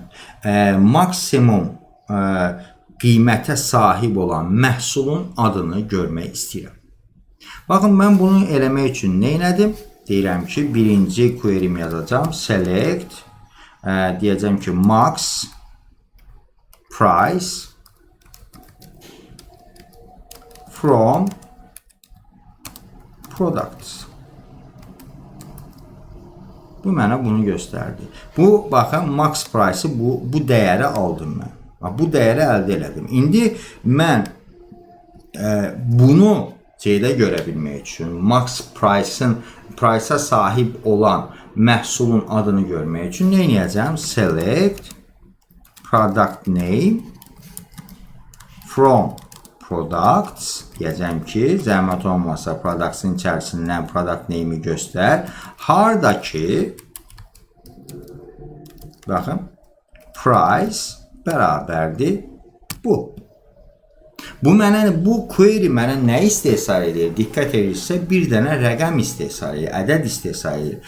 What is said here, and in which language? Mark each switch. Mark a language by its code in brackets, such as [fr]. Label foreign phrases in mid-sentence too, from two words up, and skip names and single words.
[az] Maksimum qiymətə sahib olan məhsulun adını görmək istəyirəm. Baxın, mən bunu eləmək üçün nə elədim? Deyirəm ki, birinci [en] query-mi [az] yazacağım. Select, deyəcəm ki, [en] max price from products. [az] Bu mənə bunu göstərdi. Bu, baxın, [en] max price-ı [az] bu dəyəri aldım mən. Bu dəyəri əldə elədim. İndi mən bunu görə bilmək üçün, [en] max price-a [az] sahib olan məhsulun adını görmək üçün nə edəcəm? [en] Select product name from products. [az] Deyəcəm ki, zəhmət olmasa products-in içərisindən [en] product name-i [az] göstər. Harda ki, baxın, price bərabərdir bu. Bu query mənə nə istehsal edir? Diqqət edirsə, bir dənə rəqəm istehsal edir, ədəd istehsal edir.